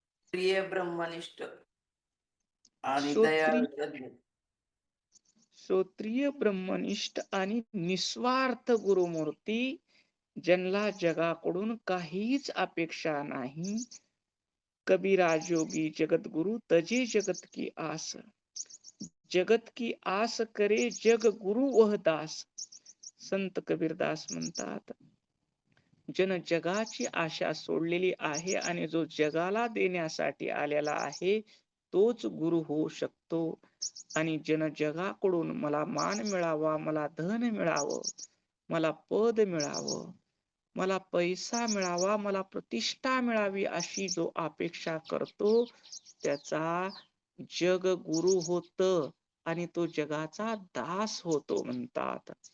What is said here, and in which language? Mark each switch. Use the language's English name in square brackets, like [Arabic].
[Marathi] प्रिय ब्रह्मनिष्ठ आणि श्रोत्रिय दयाळू श्रोत्रिय ब्रह्मनिष्ठ आणि निस्वार्थ गुरुमूर्ती, ज्यांना जगाकडून काहीच अपेक्षा नाही. [Hindi] कबीरा जोगी जगत गुरु तजे जगत की आस. जगत की आस करे जग गुरु वह दास. [Marathi] संत कबीरदास म्हणतात, जन जगाची आशा सोडलेली आहे आणि जो जगाला देण्यासाठी आलेला आहे तोच गुरु होऊ शकतो. आणि जन जगाकडून मला मान मिळावा, मला धन मिळावं, मला पद मिळावं, मला पैसा मिळावा, मला प्रतिष्ठा मिळावी अशी जो अपेक्षा करतो त्याचा जग गुरु होत आणि तो जगाचा दास होतो म्हणतात.